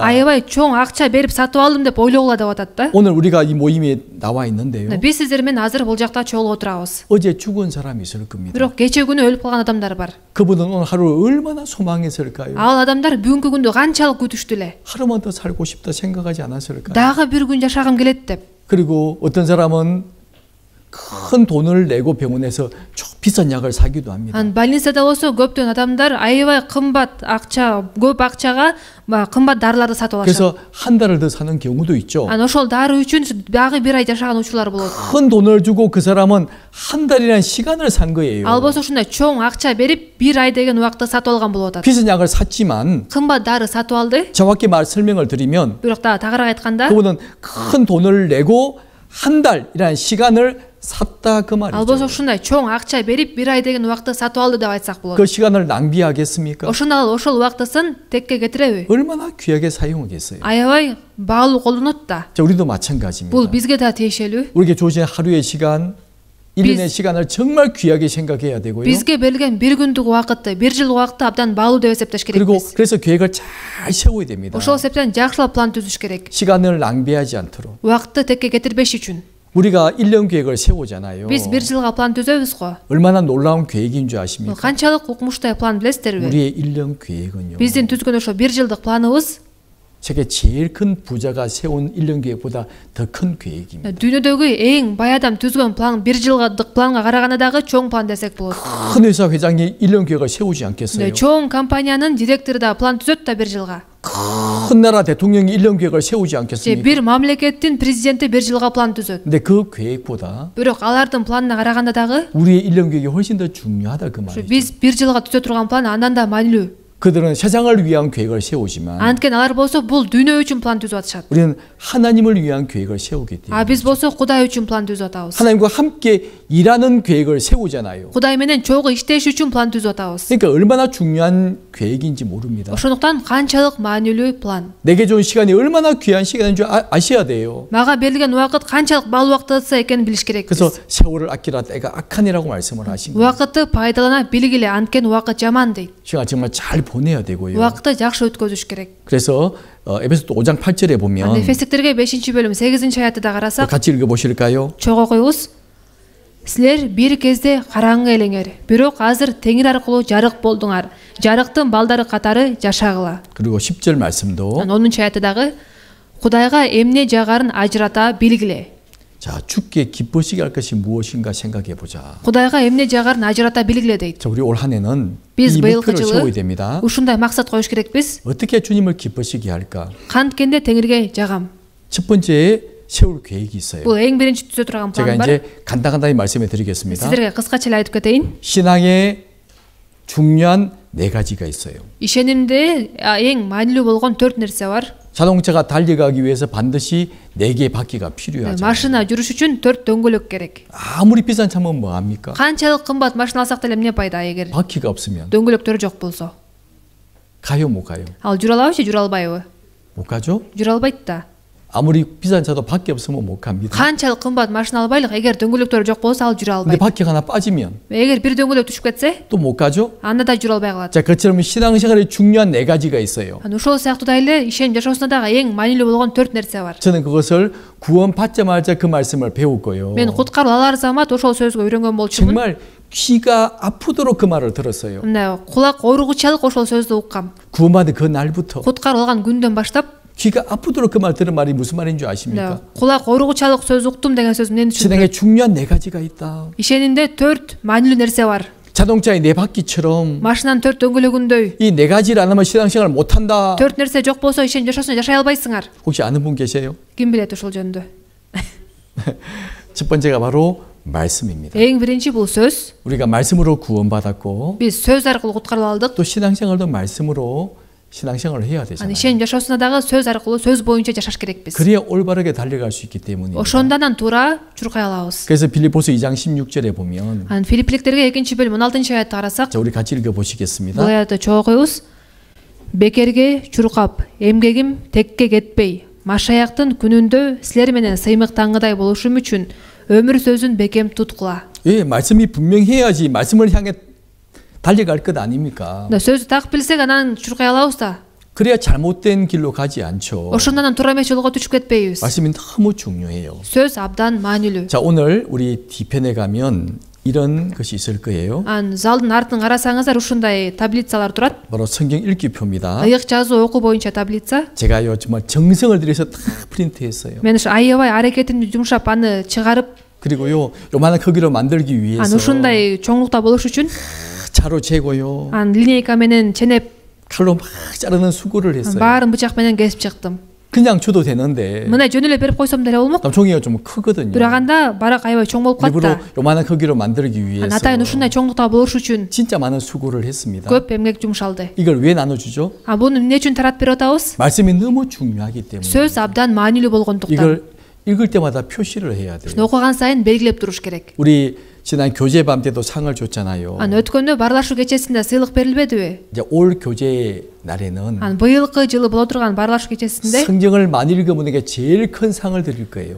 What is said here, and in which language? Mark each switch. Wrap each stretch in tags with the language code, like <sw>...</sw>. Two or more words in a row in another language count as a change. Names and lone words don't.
<ky>аябай чоң акча берип сатып алдым деп ойлогула деп атат да.</ky> <ko>오늘 우리가 이 모임에 나와 있는데요.</ko> <ky>Биз сиздер менен азыр бул жакта чогулуп отурабыз.</ky> <ko>어제 죽은 사람이 있을 겁니다.</ko> <ky>Бирок кече күнү өлүп калган адамдар бар.</ky> <ko>그분은 오늘 하루를 얼마나 소망했을까요?</ko> <ky>Ал адамдар бүгүнкү күндү канчалык күтүштү эле.</ky> <ko>하루만 더 살고 싶다 생각하지 않았을까요?</ko> <ky>Дагы бир күн жашагым келет деп.</ky> <ko>그리고 어떤 사람은 큰 돈을 내고 병원에서 비싼 약을 사기도 합니다.</ko> <ky>Больницада болсо көптөн адамдар аябай кымбат акча, көп акчага кымбат дарыларды сатып алышат.</ky> <ko>그래서 한 달을 더 사는 경우도 있죠.</ko> <ky>Ошол дары үчүн дагы бир ай жашаган учурлар болот.</ky> <ko>큰 돈을 주고 그 사람은 한 달이라는 시간을 산 거예요.</ko> <ky>Ал болсо ушундай чоң акча берип бир ай деген убакытты сатып алган болуп атат.</ky> <ko>비싼 약을 샀지만</ko> <ky>Кымбат дары сатып алды.</ky> <ko>정확히 설명을 드리면</ko> <ky>Бирок да тагыраак айтканда,</ky> <ko>그분은 큰 돈을 내고 한 달이라는 시간을 샀다 그</ko> <ky>ал болсо</ky> <ko>말이죠.</ko> <ky>ушундай чоң акча берип бир ай деген убакытты сатып алды деп айтсак болот.</ky> <ko>그 시간을 낭비하겠습니까?</ko> <ky>Ошондо ошол убактысын текке кетиреби?</ky> <ko>얼마나 귀하게 사용하겠어요.</ko> <ky>Аябай баалуу колдонот да.</ky> <ko>자, 우리도 마찬가지입니다.</ko> <ky>Бул бизге да тиешелүү.</ky> <ko>우리에게 주어진 하루의 시간, 1년의 시간을 정말 귀하게 생각해야 되고요.</ko> <ky>Бизге берилген бир күндүк убакытты, бир жыл убакытты абдан баалуу деп эсептеш</ky> <ko>그리고</ko> <ky>керекпиз.</ky> <ko>그래서 계획을 잘 세워야 됩니다.</ko> <ky>Ошол себептен жакшылап план түзүш керек.</ky> <ko>시간을 낭비하지 않도록.</ko> <ky>Убакытты текке кетирбеш үчүн.</ky> <ko>우리가 1년 계획을 세우잖아요.</ko> <ky>Биз бир жылга план түзөбүз го.</ky> <ko>얼마나 놀라운 계획인 줄</ko> <ky>Бул</ky> <ko>아십니까?</ko> <ky>канчалык укмуштай план билесиздерби?</ky> <ko>우리의 1년 계획은요.</ko> <ky>Биздин түзгөн ошо бир жылдык планыбыз</ky> <ko>세계 제일 큰 부자가 세운 1년 계획보다 더 큰 계획입니다.</ko> <ky>дүйнөдөгү эң бай адам түзгөн план бир жылдык планга караганда дагы чоң план десек болот.</ky> <ko>큰 회사 회장이 1년 계획을 세우지 않겠어요?</ko> <ky>чоң компаниянын директору да план түзөт да бир жылга.</ky> <ko>큰 나라 대통령이 1년 계획을 세우지</ko> <ky>же</ky> <ko>않겠습니까?</ko> <ky>бир мамлекеттин президенти бир жылга план түзөт.</ky> <ko>근데 그 계획보다</ko> <ky>Бирок алардын планына караганда дагы</ky> <ko>우리의 1년 계획이 훨씬 더 중요하다 그 말이죠.</ko> <ky>биз бир жылга түзө турган план андан да маанилүү.</ky> <ko>그들은 세상을 위한 계획을 세우지만</ko> <ky>Анткени алар болсо бул дүйнө үчүн план түзүп атышат.</ky> <ko>우리는 하나님을 위한 계획을 세우기 때문에</ko> <ky>Биз болсо Кудай үчүн план түзүп атабыз.</ky> <ko>하나님과 함께 일하는 계획을 세우잖아요.</ko> <ky>Кудай менен чогуу иштеш үчүн план түзүп атабыз.</ky> <ko>그러니까 얼마나 중요한 계획인지 모릅니다.</ko> <ky>Ошондуктан канчалык маанилүү план.</ky> <ko>내게 준 시간이 얼마나 귀한 시간인 줄 아셔야 돼요.</ko> <ky>Мага берилген убакыт канчалык бал убактысы экенин билиш</ky> <ko>그래서</ko> <ky>керекпиз.</ky> <ko>세월을 아끼라 때가 악한이라고 말씀을 하신 거예요.</ko> <ky>Убакытты пайдалана билгиле, анткени убакыт жаман дейт.</ky> <ko>시간 정말 잘 보내야 되고요.</ko> <ky>Убакытты жакшы өткөзүш керек.</ky> <ko>그래서 에베소서 5장 8절에 보면</ko> <ky>Эфестиктерге 5-бөлүм 8-аятта карасак,</ky> <ko>같이 읽어보실까요?</ko> <ky>чогуу окуйбуз. Силер бир кезде караңгы элеңер, бирок азыр Теңир аркылуу жарык болдуңар. Жарыктын балдары катары жашагыла.</ky> <ko>그리고 10절 말씀도</ko> <ky>10-аятта дагы Кудайга эмне жагарын ажырата билгиле.</ky> <ko>자, 주께 기쁘시게 할 것이 무엇인가 생각해 보자.</ko> <ky>Кудайга эмне жагарын ажырата билгиле дейт.</ky> <ko>자, 우리 올 한 해는</ko> <ky>Биз</ky> <ko>이</ko> <ky>быйылкы</ky> <ko>목표를</ko> <ky>жылы</ky> <ko>세워야 됩니다.</ko> <ky>ушундай максат коюш керекпиз.</ky> <ko>어떻게 주님을 기쁘시게 할까?</ko> <ky>Канткенде Теңирге жагам.</ky> <ko>첫 번째 세울 계획이 있어요.</ko> <ky>Бул эң биринчи түзө турган</ky> <ko>제가</ko> <ky>план бар.</ky> <ko>이제 간단히 말씀해 드리겠습니다.</ko> <ky>Сиздерге кыскача эле айтып кетейин.</ky> <ko>신앙의 중요한 네 가지가 있어요.</ko> <ky>Ишенимде эң маанилүү болгон 4 нерсе бар.</ky> <ko>자동차가 달려가기 위해서 반드시 4개의 바퀴가 필요하죠.</ko> <ky>Машина жүрүш үчүн 4 дөңгөлөк керек.</ky> <ko>아무리 비싼 차면 뭐 합니까?</ko> <ky>Канчалык кымбат машина алсак деле эмне пайда эгер</ky> <ko>바퀴가 없으면</ko> <ky>дөңгөлөктөрү жок болсо?</ky> <ko>가요 못 가요?</ko> <ky>Ал жүрө алабы же жүрө албайбы?</ky> <ko>못 가죠?</ko> <ky>Жүрө албайт да.</ky> <ko>아무리 비싼 차도 바퀴 없으면 못 갑니다.</ko> <ky>Канчалык кымбат машина албайлык, эгер дөңгөлөктөрү жок болсо ал жүрө</ky> <ko>근데</ko> <ky>албайт.</ky> <ko>바퀴가 하나 빠지면</ko> <ky>Эгер бир дөңгөлөк түшүп кетсе,</ky> <ko>또 못 가죠?</ko> <ky>анда да жүрө албай калат.</ky> <ko>자, 그처럼 신앙생활에 중요한 4가지가 있어요.</ko> <ky>Ошол сыяктуу эле ишеним жашоосунда дагы эң маанилүү болгон 4 нерсе бар.</ky> <ko>저는 그것을 구원 받자마자 그 말씀을 배웠고요.</ko> <ky>Мен куткаруу алар замат ошол сөзгө үйрөнгөн болчумун.</ky> <ko>정말 귀가 아프도록 그 말을 들었어요.</ko> <ky>Мына кулак ооругучалык ошол сөздү уккам.</ky> <ko>구원받은 그 날부터</ko> <ky>Куткаруу алган күндөн баштап</ky> <ko>귀가 아프도록 그 말 들은 말이 무슨 말인 줄 아십니까?</ko> <ky>кулак ооругучалык сөз уктум деген сөз эмнени түшүндүрөт?</ky> <ko>신앙에 중요한 4가지가 있다.</ko> <ky>Ишенимде 4 маанилүү нерсе бар.</ky> <ko>자동차의 4바퀴처럼</ko> <ky>Машинанын 4 дөңгөлөгүндөй</ky> <ko>이 4가지를 안 하면 신앙생활을 못 한다.</ko> <ky>4 нерсе жок болсо ишеним жашоосунда жашай албайсыңар.</ky> <ko>혹시 아는 분 계세요?</ko> <ky>Ким билет ошол жөнүндө?</ky> <ko>첫 번째가 바로 말씀입니다.</ko> <ky>Эң биринчи бул сөз.</ky> <ko>우리가 말씀으로 구원받았고</ko> <ky>Биз сөз аркылуу куткарып алдык.</ky> <ko>또 신앙생활도 말씀으로 신앙생활을 해야</ko> <ky>Аны</ky> <ko>되잖아요.</ko> <ky>ишеним жашоосунда дагы сөз аркылуу сөз боюнча жашаш керекпиз.</ky> <ko>그래야 올바르게 달려갈 수 있기 때문입니다.</ko> <ky>Ошондон туура чуркай алабыз.</ky> <ko>그래서 빌립보서 2장 16절에 보면</ko> <ky>Анан Филиппиликтерге 2-бөлүм 16-аятты карасак,</ky> <ko>자, 우리 같이</ko> <ky>бул</ky> <ko>읽어보시겠습니다.</ko> <ky>аятты чогуу окуйбуз. Бекерге чуркап, эмгегим текке кетпей, машаяктын күнүндө силер менен сыймыктангыдай болушум үчүн өмүр сөзүн бекем туткула.</ky> <ko>예, 말씀이 분명해야지 말씀을 향해 달려갈 것 아닙니까?</ko> <ky>Сөздү так билсек анан чуркай алабыз да.</ky> <ko>그래야 잘못된 길로 가지 않죠.</ko> <ky>Ошондон туура эмес жолго түшүп кетпейбиз.</ky> <ko>말씀이 너무 중요해요.</ko> <ky>сөз абдан маанилүү.</ky> <ko>자, 오늘 우리 뒤편에 가면 이런 것이 있을 거예요.</ko> <ky>Ан залдын артын карасаңыздар ушундай таблицалар турат.</ky> <ko>바로 성경 읽기표입니다.</ko> <ky>Ыйык жазуу окуу боюнча таблица.</ky> <ko>제가요 정말 정성을 들여서 다 프린트했어요.</ko> <ky>Мен ушу аябай аракетимди жумшап аны чыгарып,</ky> <ko>그리고요 요만한 크기로 만들기</ko> <ky>ан</ky> <ko>위해서</ko> <ky>ушундай чоңлукта болуш үчүн</ky> <ko>차로 재고요</ko> <ky>ан линейка менен ченеп,</ky> <ko>칼로 막 자르는 수고를 했어요.</ko> <ky>баарын бычак менен кесип чыктым.</ky> <ko>그냥 줘도 되는데</ko> <ky>Мына жөн эле берип койсом деле болмок.</ky> <ko>종이가 좀 크거든요.</ko> <ky>Бирок анда барак аябай чоң болуп калат</ky> <ko>일부러</ko> <ky>да.</ky> <ko>요만한 크기로 만들기</ko> <ky>Ан</ky> <ko>위해서</ko> <ky>атайын ушундай чоңлукта болуш үчүн</ky> <ko>진짜 많은 수고를 했습니다.</ko> <ky>көп эмгек жумшалды.</ky> <ko>이걸 왜 나눠주죠?</ko> <ky>А буну эмне үчүн таратып берип атабыз?</ky> <ko>말씀이 너무 중요하기 때문에</ko> <ky>сөз абдан маанилүү болгондуктан.</ky> <ko>이걸 읽을 때마다 표시를 해야 돼요.</ko> <ky>окуган сайын белгилеп туруш керек.</ky> <ko>우리 지난 교제밤 때도 상을 줬잖아요.</ko> <ky>Ан өткөндө барлашуу кечесинде сыйлык берилбедиби?</ky> <ko>이제 올 교제 날에는</ko> <ky>Ан быйылкы жылы боло турган барлашуу кечесинде</ky> <ko>성경을 많이 읽은 분에게 제일 큰 상을 드릴 거예요.</ko>